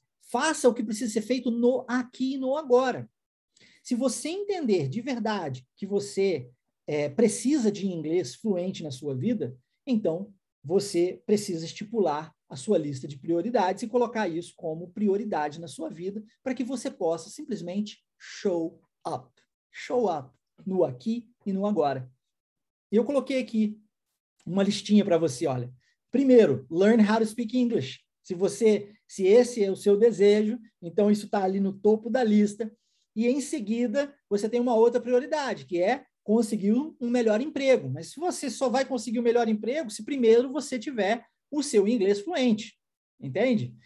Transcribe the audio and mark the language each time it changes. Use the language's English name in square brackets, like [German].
[Portuguese] Faça o que precisa ser feito no aqui e no agora. Se você entender de verdade que você precisa de inglês fluente na sua vida, então você precisa estipular a sua lista de prioridades e colocar isso como prioridade na sua vida para que você possa simplesmente show up. Show up no aqui e no agora. Eu coloquei aqui uma listinha para você, olha. [English] Primeiro, learn how to speak English. [Portuguese] Se esse é o seu desejo, então isso está ali no topo da lista. E em seguida, você tem uma outra prioridade, que é conseguir um melhor emprego. Mas se você só vai conseguir um melhor emprego se primeiro você tiver o seu inglês fluente. Entende?